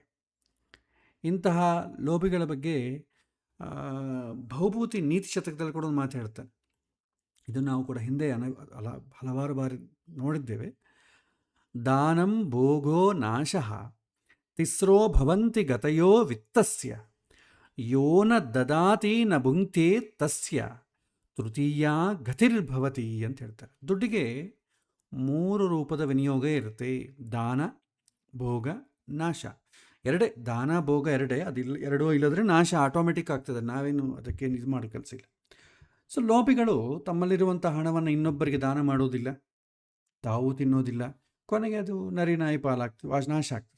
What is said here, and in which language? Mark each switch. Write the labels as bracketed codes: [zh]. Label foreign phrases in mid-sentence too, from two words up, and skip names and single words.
[kn] ಇಂತಹ ಲೋಭಿಗಳ ಬಗ್ಗೆ ಭೌಭೂತಿ ನೀತಿ ಶತಕದಲ್ಲಿ ಕೂಡ ಒಂದು ಮಾತು ಹೇಳ್ತಾನೆ. ಇದು ನಾವು ಕೂಡ ಹಿಂದೆ ಹಲವಾರು ಬಾರಿ ನೋಡಿದ್ದೇವೆ. [sa] ದಾನಂ ಭೋಗೋ ನಾಶಃ ತಿಸ್ರೋ ಭವಂತಿ ಗತಯೋ ವಿತ್ತಸ್ಯ ಯೋ ನ ದದಾತಿ ನ ಭುಂಕ್ತೆ ತಸ್ಯ ತೃತೀಯ ಗತಿರ್ಭವತಿ [kn] ಅಂತ ಹೇಳ್ತಾರೆ. ದುಡ್ಡಿಗೆ 3 ರೂಪದ ವಿನಿಯೋಗ ಇರುತ್ತೆ. ದಾನ, ಭೋಗ, ನಾಶ. ಎರಡೇ, ದಾನ ಭೋಗ ಎರಡೇ. ಎರಡೂ ಇಲ್ಲದ್ರೆ ನಾಶ ಆಟೋಮೆಟಿಕ್ ಆಗ್ತದೆ. ನಾವೇನು ಅದಕ್ಕೇನು ಇದು ಮಾಡೋ ಕೆಲಸ ಇಲ್ಲ. ಸೊ ಲೋಭಿಗಳು ತಮ್ಮಲ್ಲಿರುವಂಥ ಹಣವನ್ನು ಇನ್ನೊಬ್ಬರಿಗೆ ದಾನ ಮಾಡೋದಿಲ್ಲ, ತಾವು ತಿನ್ನೋದಿಲ್ಲ, ಕೊನೆಗೆ ಅದು ನರಿನಾಯಿ ಪಾಲಾಗ್ತದೆ, ನಾಶ ಆಗ್ತದೆ.